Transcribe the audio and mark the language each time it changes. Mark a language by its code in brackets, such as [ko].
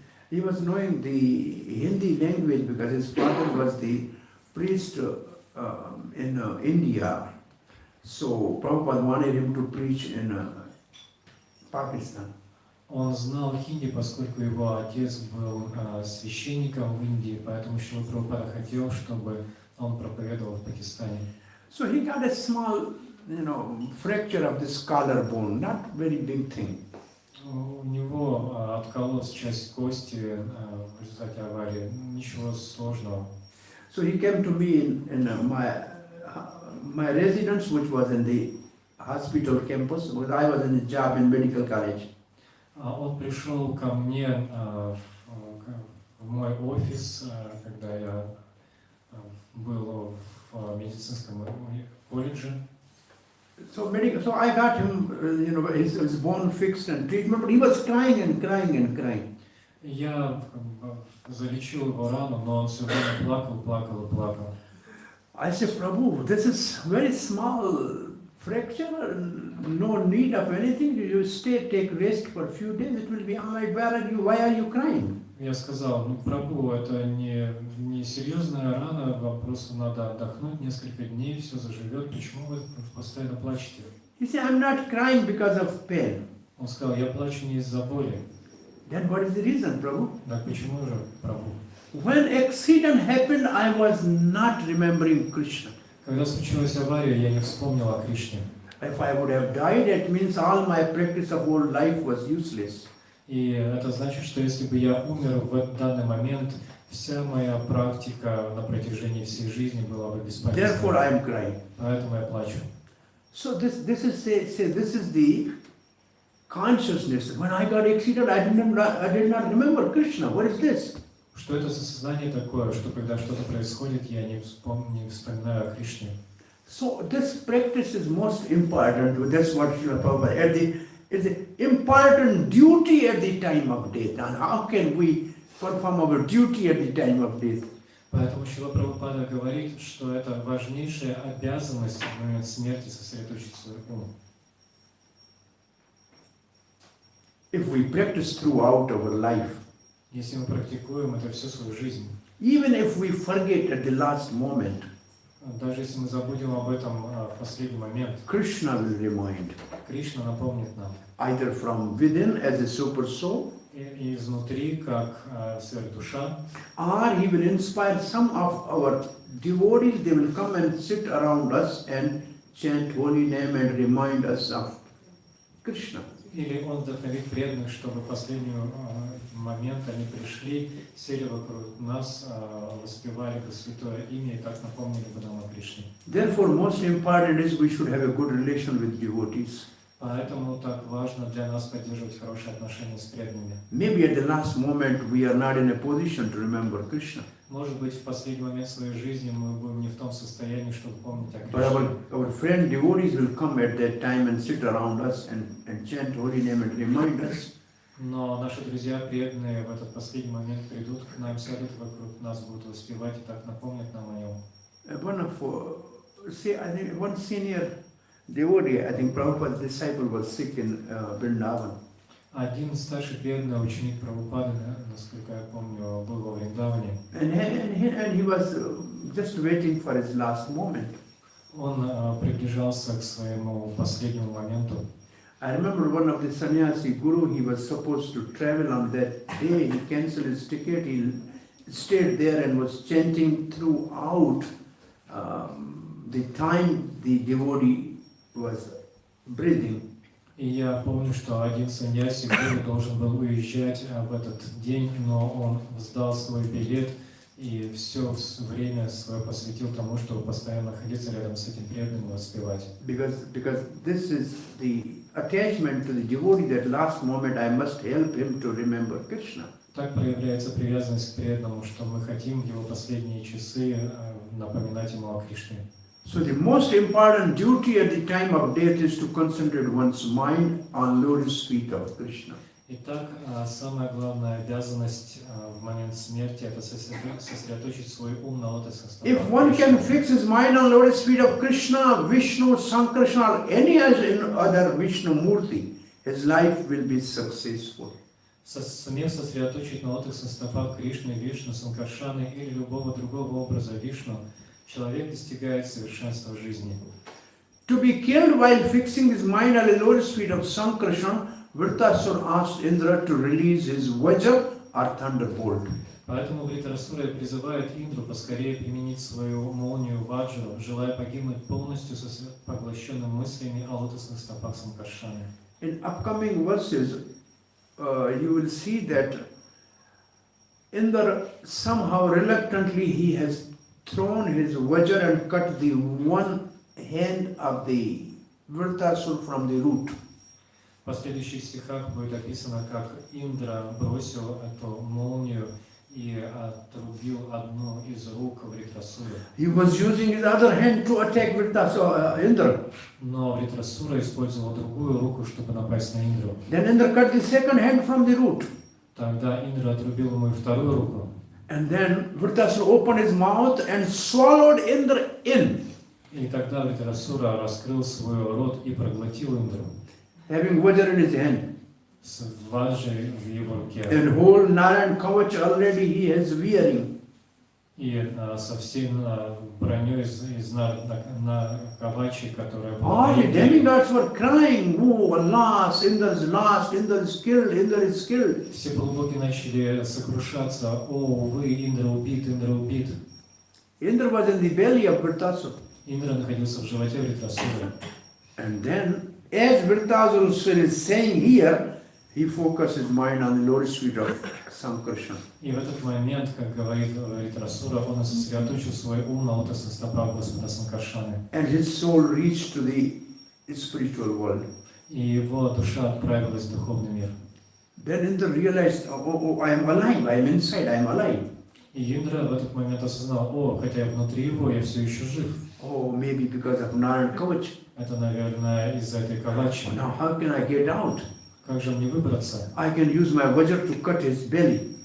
[en] He was knowing the Hindi language because his father was the priest in India. So Prabhupada wanted him to preach in Pakistan. [ru] Он знал хинди, поскольку его отец был священником в Индии, поэтому Шрила Прабхупада хотел, чтобы он проповедовал в Пакистане. [en] So he got a small, fracture of this collarbone, not very big thing. [ru] У него откололась часть кости в результате аварии, ничего сложного. [en] So he came to me in my residence, which was in the hospital campus, because I was in a job in medical college. [ru] Он пришел ко мне в мой офис, когда я был в медицинском колледже. [en] So I got him, his bone fixed and treatment, but he was crying and crying and crying. [ru] Я залечил его рану, но он все время плакал и плакал. [en] I said, Prabhu, this is very small fracture, no need of anything. You stay, take rest for a few days, it will be all right. Why are you crying? [ru] Я сказал, Прабху, это не серьезная рана, вам просто надо отдохнуть несколько дней, все заживет, почему вы постоянно плачете? [en] He said, I'm not crying because of pain. [ru] Он сказал, я плачу не из-за боли. [en] Then what is the reason, Prabhu? [ru] Так почему же, Прабху? [en] When accident happened, I was not remembering Krishna. [ru] Когда случилась авария, я не вспомнил о Кришне. [en] If I would have died, it means all my practice of whole life was useless. [ru] И это значит, что если бы я умер в данный момент, вся моя практика на протяжении всей жизни была бы бесполезна. [en] Therefore, I am crying. [ru] Поэтому я плачу. [en] So this is the consciousness. When I got accident, I did not remember Krishna. What is this? [ru] Что это за сознание такое, что когда что-то происходит, я не вспоминаю о Кришне? [en] So this practice is most important. That's what Srila Prabhupada. It's an important duty at the time of death. And how can we perform our duty at the time of death? [ru] Поэтому Шрила Прабхупада говорит, что это важнейшая обязанность в момент смерти сосредоточить свой ум. [en] If we practice throughout our life, [ru] Если мы практикуем это всю свою жизнь, [en] even if we forget at the last moment, [ru] даже если мы забудем об этом в последний момент, [en] Krishna will remind, [ru] Кришна напомнит нам. [en] either from within as a super soul, [ru] И изнутри, как сверхдуша, [en] or he will inspire some of our devotees. They will come and sit around us and chant holy name and remind us of Krishna. [ru] или он вдохновит преданных, чтобы в последний момент они пришли, сели вокруг нас, воспевали бы святое имя и так напомнили бы нам о Кришне. [en] Therefore, most important is we should have a good relation with devotees. [ru] Поэтому так важно для нас поддерживать хорошие отношения с преданными. [en] Maybe at the last moment we are not in a position to remember Krishna. [ru] Может быть, в последний момент своей жизни мы будем не в том состоянии, чтобы помнить о [en] But [ru] Кришне. [en] our friend devotees will come at that time and sit around us and chant holy name and remind us. [ru] Но наши друзья преданные в этот последний момент придут к нам, сядут вокруг нас, будут воспевать и так напомнят нам о нем. [en] one of, I think one senior devotee, I think Prabhupada's disciple was sick in Vrindavan. [ru] Один старший преданный ученик Прабхупады, насколько я помню, был во Вриндаване. [en] And he was just waiting for his last moment. [ru] Он приближался к своему последнему моменту. [en] I remember one of the sannyasi guru, he was supposed to travel on that day. He cancelled his ticket. He stayed there and was chanting throughout the time the devotee was breathing. [ru] И я помню, что один саньяси гуру должен был уезжать в этот день, но он сдал свой билет и все время свое посвятил тому, чтобы постоянно находиться рядом с этим преданным и воспевать. [en] Because this is the attachment to the devotee, that last moment I must help him to remember Krishna. [ru] Так проявляется привязанность к преданному, что мы хотим в его последние часы напоминать ему о Кришне. [en] So the most important duty at the time of death is to concentrate one's mind on lotus feet of Krishna. [ru] Итак, самая главная обязанность в момент смерти – это сосредоточить свой ум на лотосных стопах [en] If one can [ru] Кришны. [en] fix his mind on lotus feet of Krishna, Vishnu, Sankrishna, or any other Vishnu Murti, his life will be successful. [ru] Сумев сосредоточить на лотосных стопах Кришны, Вишну, Санкаршаны или любого другого образа Вишну, человек достигает совершенства в жизни. [en] To be killed while fixing his mind on the lotus feet of Sankrishna, Vritrasura asked Indra to release his vajra or thunderbolt. [ru] Поэтому Вритрасура призывает Индру поскорее применить свою молнию Ваджру, желая погибнуть полностью поглощенным мыслями о лотосных стопах Санкаршаны. [en] In upcoming verses, you will see that Indra somehow reluctantly he has thrown his vajra and cut the one hand of the Vritrasura from the root. [ru] В последующих стихах будет описано, как Индра бросил эту молнию и отрубил одну из рук Вритрасуры. [en] He was using his other hand to attack Indra. [ru] Но Вритрасура использовал другую руку, чтобы напасть на Индру. [en] Then Indra cut the second hand from the root. [ru] Тогда Индра отрубил ему и вторую руку. [en] And then Vritrasura opened his mouth and swallowed Indra in, [ru] И тогда Вритрасура раскрыл свой рот и проглотил Индру [en] having vajra in his hand. [ru] с ваджей в его руке. [en] And whole Narayan Kavach already he is wearing. [ru] И со всей броней на каваче, которая [en] All [ru] была [en] the demigods were crying, oh alas, Indra is lost, Indra is killed, Indra is killed. [ru] все полубоги начали сокрушаться. О, увы, Индра убит, Индра убит. [en] Indra was in the belly of Vritrasura. [ru] Индра находился в животе Вритрасуры. [en] And then, as Vritrasura is saying here, he focused his mind on the lotus feet of Sankrishna. [ru] И в этот момент, как говорит Вритрасура, он сосредоточил свой ум на лотосных стопах Господа Санкаршаны. [en] And his soul reached to the spiritual world. [ru] И его душа отправилась в духовный мир. [en] Then Indra realized, oh, I am alive, I am inside, I am alive. [ru] И Индра в этот момент осознал, о, хотя я внутри его, я все еще жив. [en] Oh, maybe because of Narayan Kavach. [ru] Это, наверное, из-за этой кавачи. [en] Now how can I get out? [ru] Как же мне выбраться? [en] I can use my vajra to cut his belly.